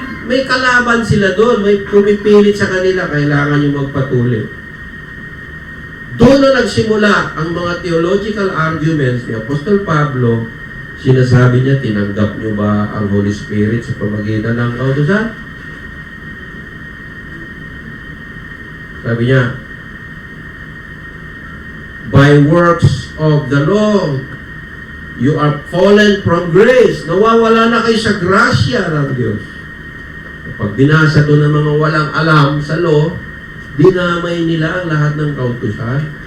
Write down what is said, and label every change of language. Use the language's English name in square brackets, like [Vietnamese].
[Filipino] May kalaban sila doon, may pumipilit sa kanila, kailangan yung magpatuloy. Doon na nagsimula ang mga theological arguments ni Apostol Pablo. Sinasabi niya, tinanggap niyo ba ang Holy Spirit sa pamagitan ng kautusan? Sabi niya, [English] by works of the law, you are fallen from grace. [Filipino] Nawawala na kayo sa grasya ng Diyos. Kapag binasa doon ng mga walang alam sa law, dinamay nila ang lahat ng kautusan.